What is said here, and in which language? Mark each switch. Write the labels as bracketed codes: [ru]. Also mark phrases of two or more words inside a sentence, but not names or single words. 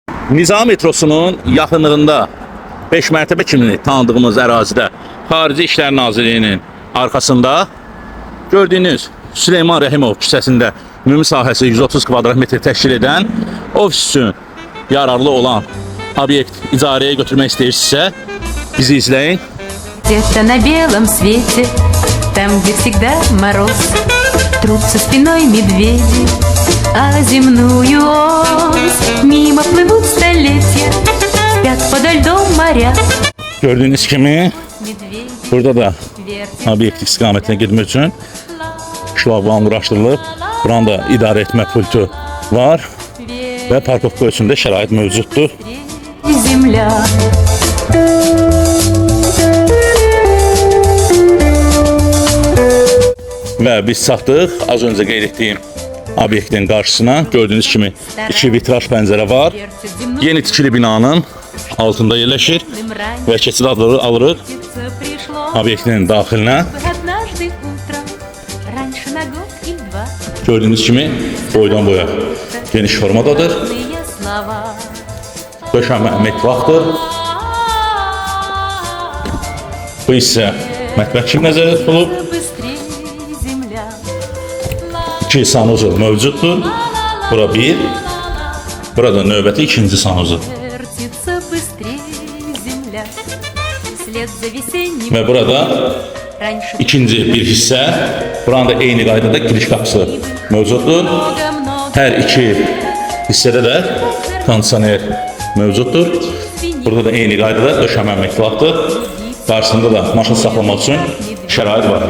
[az] Nizam metrosunun yaxınlığında 5 mərtəbə kimi tanıdığımız ərazidə Xarici İşlər Nazirliyinin arxasında gördüyünüz Süleyman Rəhimov küçəsində ümumi sahəsi 130 kvadrat metr təşkil edən ofis üçün yararlı olan obyekt icarəyə götürmək istəyirsinizsə bizi izləyin. [ru] Где-то на белом свете, там, где всегда мороз, трутся спиной медведи, а земную ось мимо плывут столетия, спят подо льдом моря. [az] Gördüyünüz kimi [ru] Медведи [az] burada da [ru] вертят [az] obyekt istiqamətinə getmək üçün şlaqbaum quraşdırılıb. Buranın da idarə etmə pultu var və parkovka üçün də şərait mövcuddur. [ru] земля. [az] Və biz çatdıq az öncə qeyd etdiyim obyektin qarşısına. Gördüyünüz kimi iki vitraj pəncərə var. [ru] Вертят земную [az] Yeni tikili binanın altında yerləşir [ru] раньше [az] və keçid adları alırıq [ru] пришло [az] obyektin daxilinə. [ru] однажды утром, раньше на год или два. [az] Gördüyünüz kimi boydan boya geniş formadadır. [ru] Умные слова. [az] Döşəmə metraqdır. Bu isə mətbəx kimi nəzərdə tutulub. [ru] Быстрее земля. [az] 2 sanuzel mövcuddur. Bura 1. Burada növbəti ikinci sanuzel. [ru] Вертится bыстрее земля. Вслед за весенним [az] Və burada [ru] раньше [az] ikinci bir hissə. Buranın da eyni qaydada giriş qapısı mövcuddur. [ru] много-много [az] Hər iki hissədə də kondisioner mövcuddur. Burada da eyni qaydada döşəmə metraqdır. Qarşısında da maşın saxlamaq üçün şərait var.